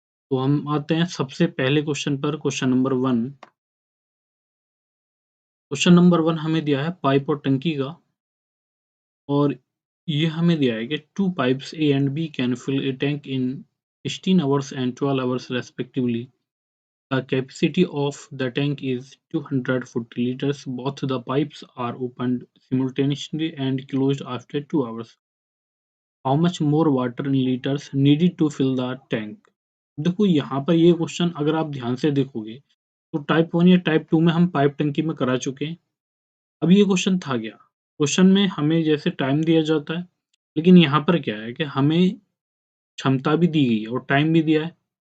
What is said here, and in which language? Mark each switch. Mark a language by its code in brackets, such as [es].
[hi] तो हम आते हैं सबसे पहले क्वेश्चन पर। Question number one. Question number one हमें दिया है पाइप और टंकी का। और ये हमें दिया है कि [en] Two pipes A and B can fill a tank in 16 hours and 12 hours respectively. The capacity of the tank is 240 liters. Both the pipes are opened simultaneously and closed after 2 hours. How much more water in liters needed to fill the tank? [hi] देखो यहाँ पर ये question अगर आप ध्यान से देखोगे तो टाइप 1 या टाइप 2 में हम पाइप टंकी में करा चुके हैं। अब ये क्वेश्चन था क्या? क्वेश्चन में हमें जैसे टाइम दिया जाता है, लेकिन यहाँ पर क्या है कि हमें क्षमता भी दी गई है और टाइम भी दिया है।